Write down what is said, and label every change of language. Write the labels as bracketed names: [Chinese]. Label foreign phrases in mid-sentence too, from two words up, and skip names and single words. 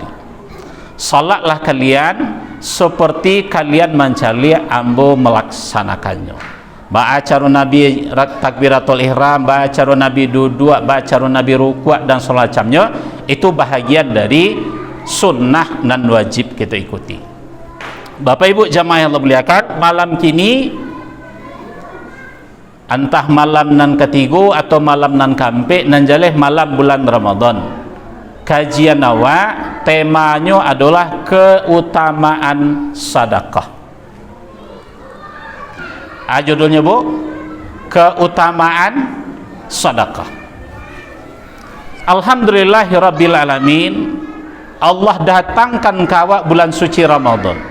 [Indonesian] Salatlah kalian seperti kalian mencari ambo melaksanakannya. Baca Nabi takbiratul ihram, baca Nabi duduk, baca Nabi rukuk dan semacamnya, itu bahagian dari sunnah dan wajib kita ikuti. Bapak Ibu jamaah yang Allah muliakan, malam kini entah [Minangkabau] malam nan ketiga atau malam nan kampe nan jaleh [Indonesian] malam bulan Ramadan, kajian awak temanya adalah keutamaan sedekah. Judulnya Bu, keutamaan sedekah. [Arabic] الحمد لله رب العالمين, [Indonesian] Allah datangkan kawak bulan suci Ramadan.